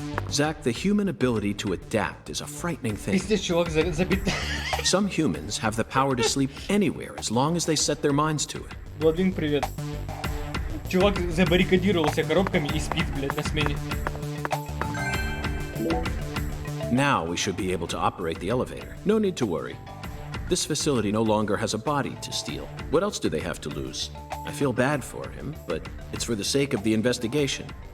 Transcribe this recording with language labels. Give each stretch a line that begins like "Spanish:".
English: Zach, the human ability to adapt is a frightening thing.
Russian: Пиздец, чувак забит.
English: Some humans have the power to sleep anywhere as long as they set their minds to it.
Russian: Владвин, привет. Чувак забаррикадировался коробками и спит, блядь, на смене.
English: Now we should be able to operate the elevator. No need to worry. This facility no longer has a body to steal. What else do they have to lose? I feel bad for him, but it's for the sake of the investigation.